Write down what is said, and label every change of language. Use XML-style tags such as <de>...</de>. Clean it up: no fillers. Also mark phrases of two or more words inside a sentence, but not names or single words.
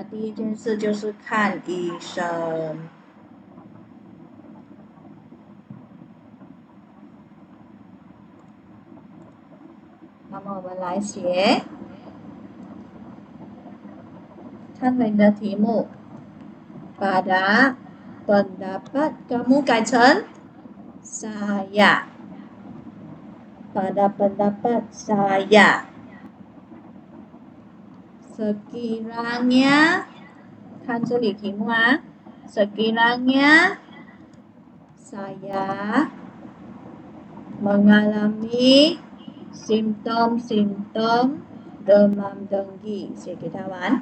<zh>第一件事就是看医生。那么我们来写，看你的题目。</zh> <ms>Pada pendapat kamu</ms> <zh>改成</zh> <ms>saya。Pada pendapat saya, sekiranya</ms> <zh>看这里题目啊</zh> <ms>sekiranya saya mengalami simptom-simptom demam dengue，</ms> <zh>写给他玩。</zh>